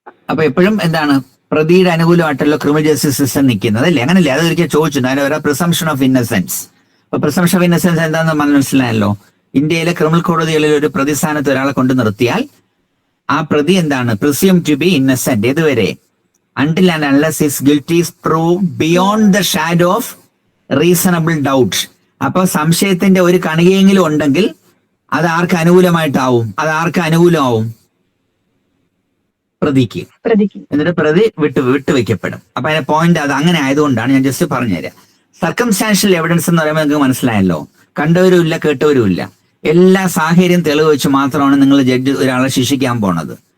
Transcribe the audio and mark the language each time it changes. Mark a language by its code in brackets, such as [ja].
[ml] അപ്പൊ എപ്പോഴും എന്താണ്? പ്രതിയുടെ അനുകൂലമായിട്ടല്ലോ ക്രിമിനൽ ജസ്റ്റിസ് സിസ്റ്റം നിൽക്കുന്നത്, അല്ലേ? അങ്ങനല്ലേ? അതൊരിക്കൽ ചോദിച്ചു, അതിന് പ്രിസംഷൻ ഓഫ് ഇന്നസെൻസ്. അപ്പൊ പ്രിസംഷൻ ഓഫ് ഇന്നസെൻസ് എന്താണെന്ന് മനസ്സിലായല്ലോ. ഇന്ത്യയിലെ ക്രിമിനൽ കോടതികളിൽ ഒരു പ്രതിസ്ഥാനത്ത് ഒരാളെ കൊണ്ട് നിർത്തിയാൽ ആ പ്രതി എന്താണ്? [en] Presume to be innocent. [ml] ഏതുവരെ? [en] until and unless his guilt is proved beyond the shadow of reasonable doubt. [ml] അപ്പൊ സംശയത്തിന്റെ ഒരു കണികയെങ്കിലും ഉണ്ടെങ്കിൽ അത് ആർക്ക് അനുകൂലമായിട്ടാവും? അത് ആർക്ക് അനുകൂലമാവും? പ്രതിക്ക്. എന്നിട്ട് പ്രതി വിട്ടുവെക്കപ്പെടും. അപ്പൊ അതിന്റെ പോയിന്റ് അത് അങ്ങനെ ആയതുകൊണ്ടാണ് ഞാൻ ജസ്റ്റ് പറഞ്ഞുതരാം. സർക്കംസ്റ്റാൻഷ്യൽ എവിഡൻസ് എന്ന് പറയുമ്പോൾ നിങ്ങൾക്ക് മനസ്സിലായല്ലോ, കണ്ടവരും ഇല്ല, കേട്ടവരും ഇല്ല, എല്ലാ സാഹചര്യം തെളിവ് വെച്ച് മാത്രമാണ് നിങ്ങൾ ജഡ്ജ് ഒരാളെ ശിക്ഷിക്കാൻ പോണത്.